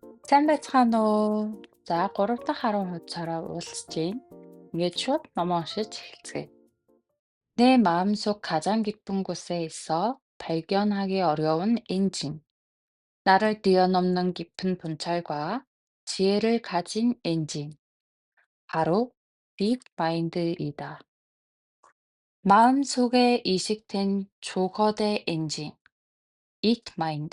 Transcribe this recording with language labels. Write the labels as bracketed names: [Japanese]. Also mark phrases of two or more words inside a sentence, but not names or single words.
[Mongolian] Сайн байцгаана уу? За 3 дахь харуу хуудасаараа уулзч байна. Ингээд шууд номоо уншиж эхэлцгээе. [Korean] 내 마음속 가장 깊은 곳에 있어 발견하기 어려운 엔진. 나를 뛰어넘는 깊은 본찰과 지혜를 가진 엔진. 바로 딥 마인드이다. 마음속에 이식된 초거대 엔진, 딥 마인드.